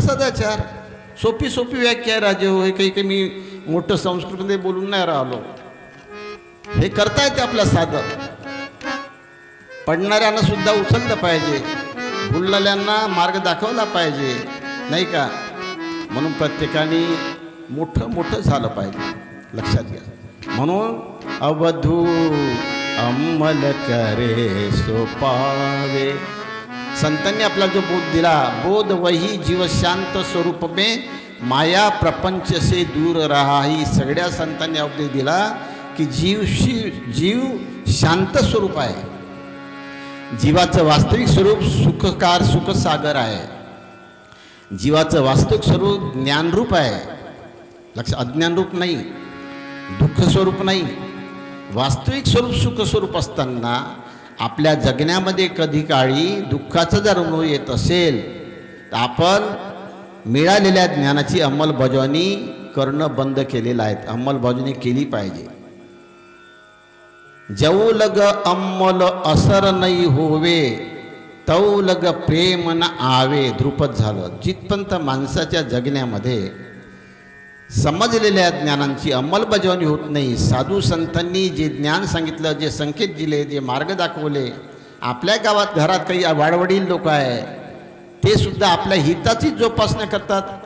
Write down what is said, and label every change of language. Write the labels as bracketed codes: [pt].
[mr] सदाचार सोपी सोपी व्याख्या आहे राजे हो। हे काही मी मोठं संस्कृतमध्ये बोलून नाही राहिलो, हे करता येते आपल्या साधं। पडणाऱ्यांना सुद्धा उचललं पाहिजे, भुललेल्यांना मार्ग दाखवला पाहिजे, नाही का? म्हणून प्रत्येकाने मोठं मोठं झालं पाहिजे, लक्षात घ्या। [hi] म्हणून अवधू अंमल करे सो पावे, [mr] संतांनी आपला जो बोध दिला, [hi] बोध वही जीव शांत स्वरूप में माया प्रपंच से दूर रहा। [mr] ही सगळ्या संतांनी उपदेश दिला की जीव शांत स्वरूप आहे। जीवाचं वास्तविक स्वरूप सुखकार सुखसागर आहे। जीवाचं वास्तविक स्वरूप ज्ञानरूप आहे, लक्ष, अज्ञानरूप नाही, दुःख स्वरूप नाही। वास्तविक स्वरूप सुख स्वरूप असताना आपल्या जगण्यामध्ये कधी काळी दुःखाचा जर अनुभव येत असेल तर आपण मिळालेल्या ज्ञानाची अंमलबजावणी करणं बंद केलेलं आहे, अंमलबजावणी केली पाहिजे। [hi] जऊ लग अंमल असर नाही होवे, तऊ लग प्रेम न आवे। [mr] ध्रुपद झालं। जिथपर्यंत माणसाच्या जगण्यामध्ये समजलेल्या ज्ञानांची अंमलबजावणी होत नाही, साधू संतांनी जे ज्ञान सांगितलं, जे संकेत दिले, जे मार्ग दाखवले, आपल्या गावात घरात काही वाडवडील लोक आहे ते सुद्धा आपल्या हिताची जोपासना करतात।